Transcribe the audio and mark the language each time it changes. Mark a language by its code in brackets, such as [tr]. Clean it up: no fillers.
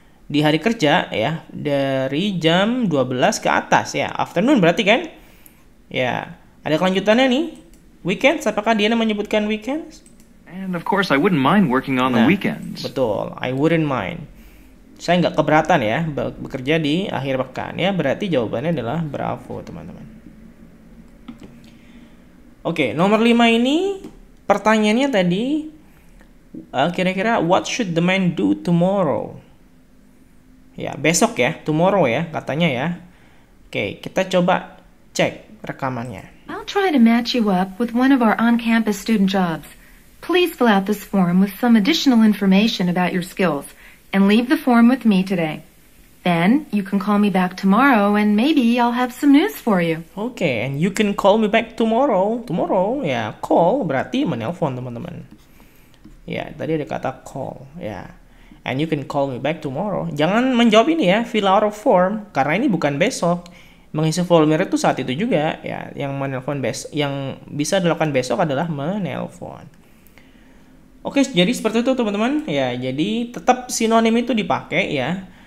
[id] Di hari kerja ya, dari jam 12 ke atas ya. Afternoon berarti kan? Ya, ada kelanjutannya nih. Weekends, apakah dia menyebutkan weekends? [en] And of course I wouldn't mind working on the weekends. [id] Betul, [en] I wouldn't mind. [id] Saya nggak keberatan ya bekerja di akhir pekan ya, berarti jawabannya adalah bravo teman-teman. Oke, nomor 5 ini pertanyaannya tadi kira-kira [en] what should the man do tomorrow? [id] Ya, besok ya, tomorrow ya katanya ya. Oke, kita coba cek rekamannya. [en] I'll try to match you up with one of our on-campus student jobs. Please fill out this form with some additional information about your skills. And leave the form with me today. Then you can call me back tomorrow and maybe I'll have some news for you. Okay, and you can call me back tomorrow. Tomorrow, ya, [id] call berarti menelpon teman-teman. Ya, tadi ada kata call, ya. [en] And you can call me back tomorrow. [id] Jangan menjawab ini ya, [en] fill out a form, [id] karena ini bukan besok. Mengisi formulir itu saat itu juga, ya. Yang bisa dilakukan besok adalah menelpon. Oke, jadi seperti itu teman-teman. Ya, jadi tetap sinonim itu dipakai ya.